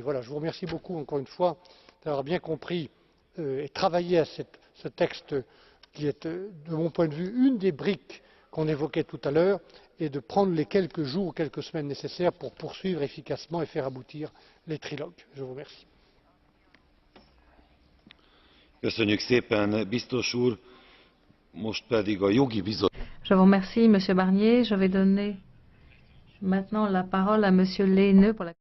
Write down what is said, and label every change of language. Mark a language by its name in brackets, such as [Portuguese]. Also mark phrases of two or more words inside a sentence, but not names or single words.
[French] Voilà, je vous remercie beaucoup encore une fois d'avoir bien compris et travaillé à ce texte qui est, de mon point de vue, une des briques qu'on évoquait tout à l'heure, et de prendre les quelques jours ou quelques semaines nécessaires pour poursuivre efficacement et faire aboutir les trilogues. Je vous remercie. [Hungarian] Köszönjük szépen, biztos úr. Most pedig a jogi bizottság. [French] Je vous remercie, Monsieur Barnier. Je vais donner maintenant la parole à Monsieur Lehne pour la